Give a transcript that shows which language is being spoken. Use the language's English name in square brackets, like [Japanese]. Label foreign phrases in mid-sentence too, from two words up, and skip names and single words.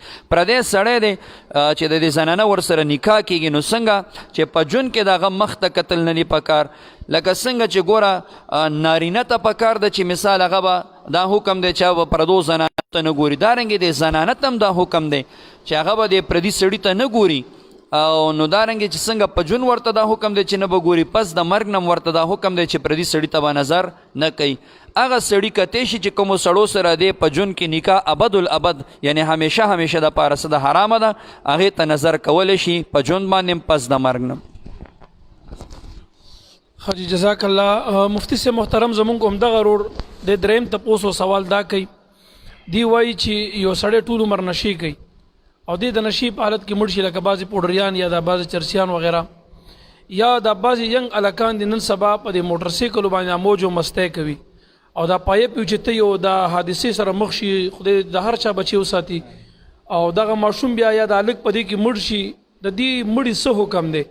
[Pashto] پردی سړی دی چې د دې زنانه ورسره نکاح کېږي نو څنګه چې په ژوند کې د هغه مخ ته کتل نه دي پکار، لکه څنګه چې ګوره نارینه ته پکار ده چې مثال هغه به دا حکم دی چې به پردو زنانه ته نه ګوري، دارنګې د زنانه ته هم دا حکم دی چې هغه به د پردي سړي ته نه ګوري. او نو دارنګې چې څنګه په ژوند ورته دا حکم دی چې نه به ګوري، پس د مرګ نه ورته دا حکم دی چې پردي سړي ته به نظر نه کوي. هغه سړي کتی شي چې کومو سړو سره دی په ژوند کې نکاح [Arabic] ابد الابد [Pashto] یعنی همیشه همیشه د پاره څه د حرامه ده هغې ته نظر کولی شي په ژوند باندې پس د مرګ نه. [Arabic] حاجی جزاک الله. [Pashto] مفتی سے محترم زمونږ هم دغه رور د دریم تپوس او سوال دا کوي، دی وایي چې یو سړی ټول عمر نشي کوي او د نشي په حالت کې مړ شي، لکه بعضې پوډریان یا د بعضې چرسیان وغیره یا د بعضې ینګ الکان د نن سبا په د موټر سایکلو باندې موج او مستی کوي او دا پایپ یو چې ته یو د حادثې سره مخ شي، خدای د هر چا بچي وساتي او دغه ماشوم بیا یا د هلک په دې کې مړ شي، د دې مړي څه حکم دی؟